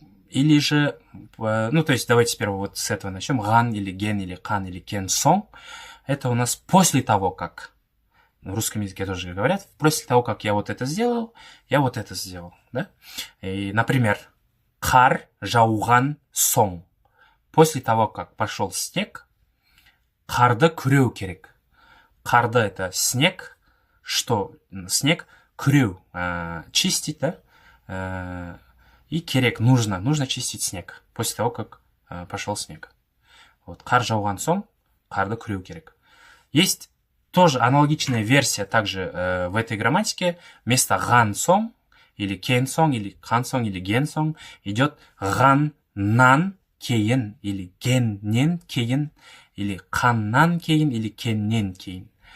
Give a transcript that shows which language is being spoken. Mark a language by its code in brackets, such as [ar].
[ru] Или же, ну, то есть давайте сперва вот с этого начнем. Ган или ген или кан или кен сон. Это у нас после того, как, в русском языке тоже говорят, после того, как я вот это сделал, я вот это сделал, да? [kk] И, например, қар жауған сон. [ru] После того, как пошел снег, [kk] қарды күреу керек. [ru] Қарды — это снег, что снег, күреу, чистить, да? И керек, нужно чистить снег после того, как пошел снег. [kk] Вот, қар жауған соң, қарды күреу керек. [ru] Есть тоже аналогичная версия также в этой грамматике. Вместо ган соң, или кен соң, или қан соң, или ген соң идет ган нан кейін, или геннен кейін, или қаннан кейін, или кеннен кейін.